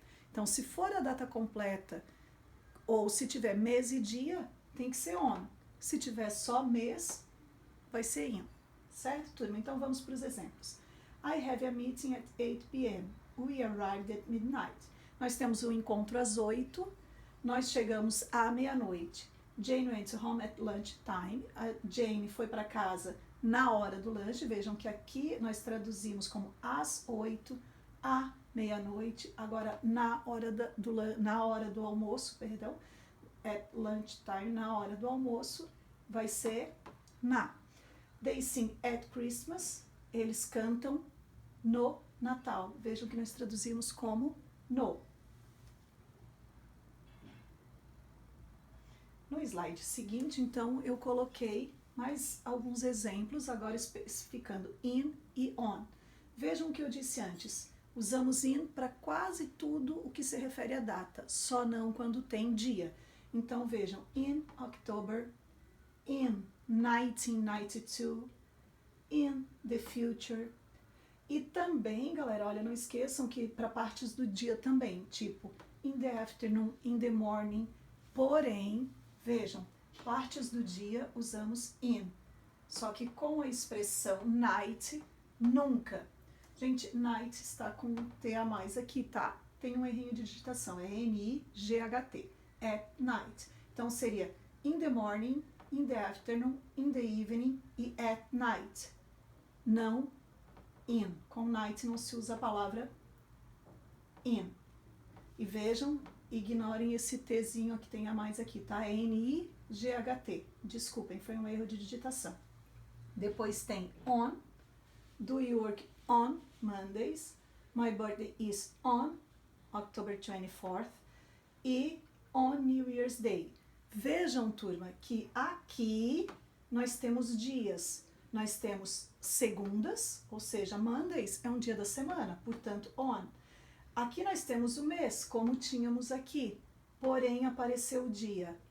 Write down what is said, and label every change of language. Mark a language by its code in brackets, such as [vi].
[pt] Então, se for a data completa, ou se tiver mês e dia, tem que ser on. Se tiver só mês, vai ser in. Certo, turma? Então, vamos para os exemplos. [en] I have a meeting at 8 p.m. We arrived at midnight. [pt] Nós temos um encontro às 8, nós chegamos à meia-noite. [en] Jane went home at lunchtime. [pt] A Jane foi para casa na hora do lanche. Vejam que aqui nós traduzimos como às 8, a meia-noite. Agora, na hora do almoço, perdão, at lunchtime, na hora do almoço, vai ser na. [en] They sing at Christmas, [pt] eles cantam no Natal. Vejam que nós traduzimos como no. No slide seguinte, então, eu coloquei mais alguns exemplos, agora especificando in e on. Vejam o que eu disse antes. Usamos in para quase tudo o que se refere à data, só não quando tem dia. Então, vejam, in October, in 1992, in the future. E também, galera, olha, não esqueçam que para partes do dia também, tipo in the afternoon, in the morning. Porém, vejam, partes do dia usamos in. Só que com a expressão night, nunca. Gente, night está com T a mais aqui, tá? Tem um errinho de digitação, é N-I-G-H-T. [en] At night. [pt] Então seria in the morning, in the afternoon, in the evening e at night. Não in. Com night não se usa a palavra in. E vejam, ignorem esse Tzinho que tem a mais aqui, tá? É N-I-G-H-T. Desculpem, foi um erro de digitação. Depois tem on. [en] Do you work on Mondays? My birthday is on October 24th. E on New Year's Day. [pt] Vejam, turma, que aqui nós temos dias. Nós temos segundas, ou seja, Mondays é um dia da semana, portanto, on. Aqui nós temos o mês, como tínhamos aqui, porém apareceu o dia.